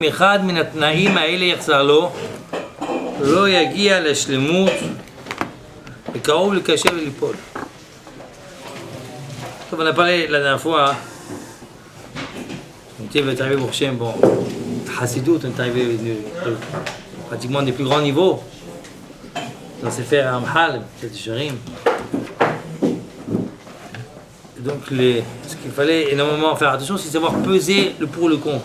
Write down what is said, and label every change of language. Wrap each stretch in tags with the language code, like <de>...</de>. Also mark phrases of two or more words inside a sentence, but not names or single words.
<he>אחד מן התנאים האלה יחסר לו, לא יגיע לשלמות וקרוב לקשה וליפול. טוב,</he> <fr>on a parlé la dernière fois, on est arrivé pour Shem, bon, Hasidut, on est arrivé pratiquement des plus grands niveaux. Dans ces fers Amhal, c'est Sharim. Donc, ce qu'il fallait énormément faire attention, c'est savoir peser le pour et le contre.</fr>